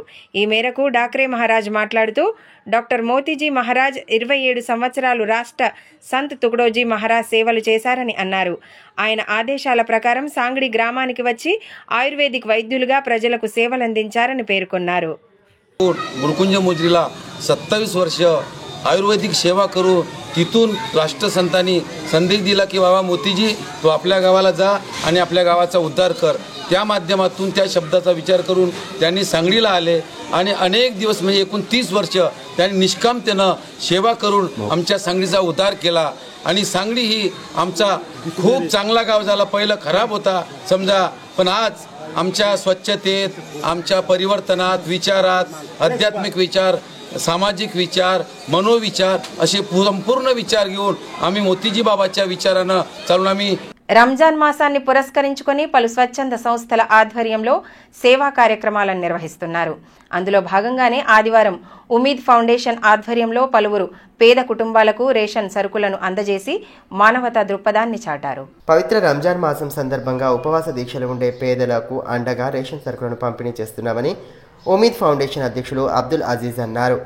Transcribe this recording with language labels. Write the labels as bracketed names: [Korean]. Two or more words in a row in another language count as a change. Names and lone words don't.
[Telugu] ఈ మేరకు డాక్రే మహారాజ్ మాట్లాడుతూ డాక్టర్ మోతీజీ మహారాజ్ 27 సంవత్సరాలు రాష్ట్ర సంత్ తుగడోజీ మహారాజ్ సేవలు చేశారని అన్నారు. ఆయన ఆదేశాల ప్రకారం సాంగ్డి గ్రామానికి వచ్చి ఆయుర్వేదిక్ వైద్యులుగా ప్రజలకు సేవలందించారని పేర్కొన్నారు. [Marathi] गुरुकुंज मुजरीला 27 वर्ष आयुर्वेदिक सेवा करू तिथून राष्ट्रसंतांनी संदेश दिला की बाबा मोतीजी तू आपल्या गावाला जा आणि आपल्या गावाचा उद्धार कर. त्या माध्यमातून त्या शब्दाचा विचार करून त्यांनी सांगलीला आले आणि अनेक दिवस म्हणजे एकूण 30 वर्ष त्यांनी निष्कामतेनं सेवा करून आमच्या सांगलीचा उद्धार केला. आणि सांगली ही आमचा खूप चांगला गाव झाला. पहिलं खराब होता समजा, पण आज आमच्या स्वच्छतेत, आमच्या परिवर्तनात, विचारात, आध्यात्मिक विचार, सामाजिक विचार, मनोविचार असे संपूर्ण विचार घेऊन आम्ही मोतीजी बाबाच्या विचारानं चालून आम्ही [Telugu] రంజాన్ మాసాన్ని పురస్కరించుకొని పలు స్వచ్ఛంద సంస్థల ఆధ్వర్యంలో సేవా కార్యక్రమాలను నిర్వహిస్తున్నారు. అందులో భాగంగానే ఆదివారం ఉమీద్ ఫౌండేషన్ ఆధ్వర్యంలో పలువురు పేద కుటుంబాలకు రేషన్ సరుకులను అందజేసి మానవతా దృక్పథాన్ని చాటారు. పవిత్ర రంజాన్ మాసం సందర్భంగా ఉపవాస దీక్షలు ఉండే పేదలకు అండగా రేషన్ సరుకులను పంపిణీ చేస్తున్నామని ఉమీద్ ఫౌండేషన్ అధ్యక్షులు అబ్దుల్ అజీజ్ అన్నారు.